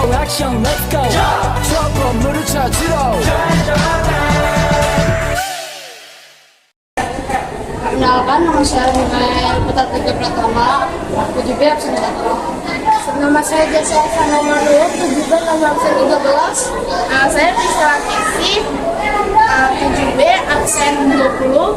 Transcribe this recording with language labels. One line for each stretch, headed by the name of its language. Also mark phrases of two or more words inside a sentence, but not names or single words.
Korean: 액션
English: let's go
Korean: 저 건물을 찾으러
Indonesian: Perkenalkan, nama saya Rina Putra Tiga Pratama, 7B absen 1. Nama saya Jasa Sana Manur, 7B nomor absen 13. Nama saya Rizka Kesi, 7B absen 20.